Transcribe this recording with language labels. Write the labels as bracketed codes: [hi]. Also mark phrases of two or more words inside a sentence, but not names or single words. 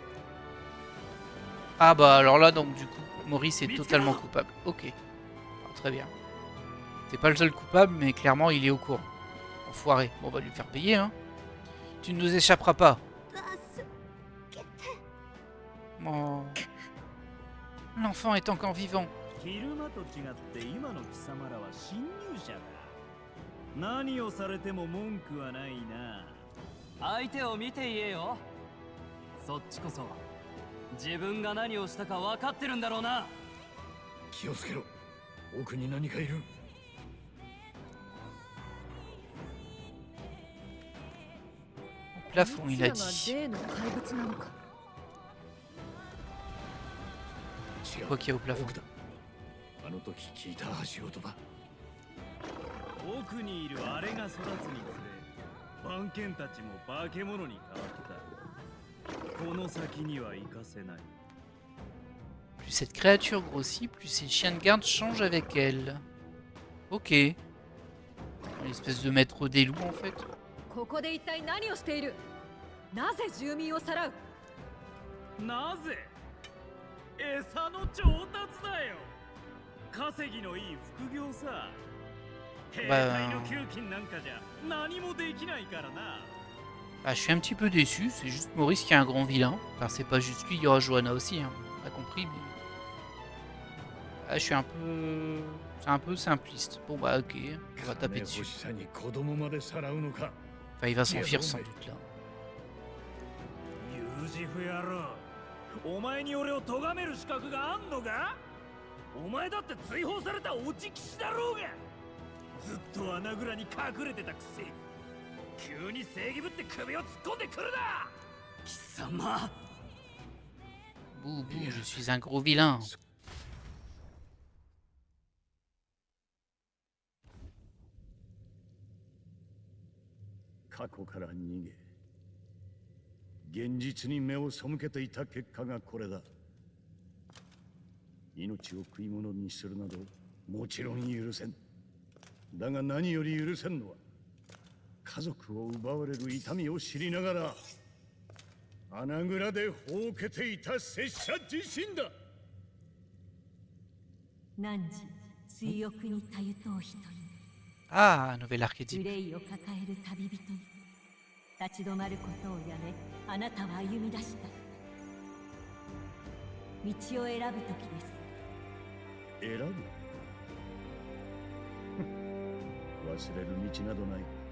[fr] Ah bah alors là donc du coup, Maurice est totalement coupable. Ok. Ah, très bien. C'est pas le seul coupable, mais clairement il est au courant. Enfoiré. Bon, on va lui faire payer, hein. Tu ne nous échapperas pas. [ja] 助けて。 [fr] Oh. L'enfant est encore vivant. [ja] 昼間と違って今の貴様らは侵入者だ。何をされても文句はないな。相手を見て言えよ。そっちこそ自分が何をしたか分かってるんだろうな。気をつけろ。奥に何かいる。 [fr] Plafond, il a [ja] こいつらが [fr] dit. [ja] 例の怪物なのか。違う。 [fr] Quoi qu'il y a au plafond. [ja] 奥だ。あの時聞いた足音だ。奥にいるあれが育つにつれ、番犬たちも化け物に変わった。この先には行かせない。 [fr] Plus cette créature grossit, plus ses chiens de garde changent avec elle. Ok. Une espèce de maître des loups en fait. [ja] ここで一体何をしている？なぜ住民をさらう？なぜ？餌の調達だよ。稼ぎのいい副業さ。兵隊の給金なんかじゃ何もできないからな。 [fr] Ah, je suis un petit peu déçu, c'est juste Maurice qui est un grand vilain. Enfin, c'est pas juste lui, il y aura Johanna aussi, hein. On a compris, mais. Ah, je suis un peu. C'est un peu simpliste. Bon, bah, ok, on va taper dessus. [ja] 欲しさに子供までさらうのか。 [fr] Enfin, il va s'enfuir sans doute là. [ja] ユージフ野郎、お前に俺を咎める資格があんのか？お前だって追放された落ち騎士だろうが。ずっと穴蔵に隠れてたくせに急に正義ぶって首を突っ込んでくるな。貴様。 [fr] Bouh, bouh, je suis un gros vilain. [ja] 過去から逃げ現実に目を背けていた結果がこれだ。命を食い物にするなどもちろん許せん。だが何より許せんのは家族を奪われる痛みを知りながら穴蔵でほうけていた拙者自身だ。汝追憶にたゆとう人に [fr] Ah, un nouvel archétype. [ja] 憂いを抱える旅人に立ち止まることをやめ、あなたは歩み出した。道を選ぶ時です。選ぶ忘れる道などない。